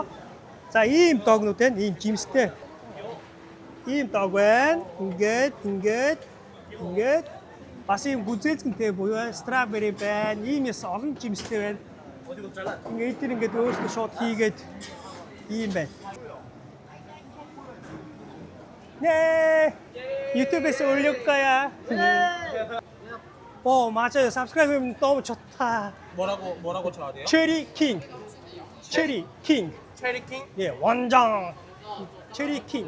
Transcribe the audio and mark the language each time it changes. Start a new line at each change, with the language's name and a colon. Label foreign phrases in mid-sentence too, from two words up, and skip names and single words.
Mongolian: За, ийм догнууд байна. Ийм жимстэй. ийм дог байна. Ингээд. Бас ийм гүзээцгэнтэй буюу стrawberry байна. Ийм яс олон жимстэй байна. Ингээд өөрсдөө шууд хийгээд ийм байна.
Korean: 네. 유튜브에서 올릴 거야. 맞아요. subscribe 너무 좋다. 뭐라고 쳐야 돼요? 체리 킹. 체리킹? 예, 원장. 체리 킹.